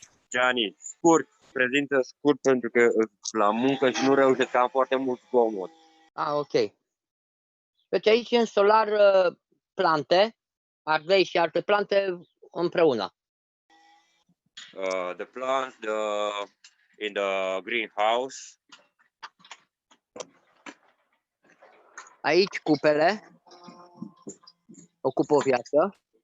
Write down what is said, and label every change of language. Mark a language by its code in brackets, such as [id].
[ro] Gianni, scurt, prezintă scurt pentru că la muncă și nu reușesc că am foarte mult zgomot. Ok. Deci aici în solar plante, ardei și alte plante împreună. [en] The plants in the greenhouse. [ro] Aici cupele ocupă o viață.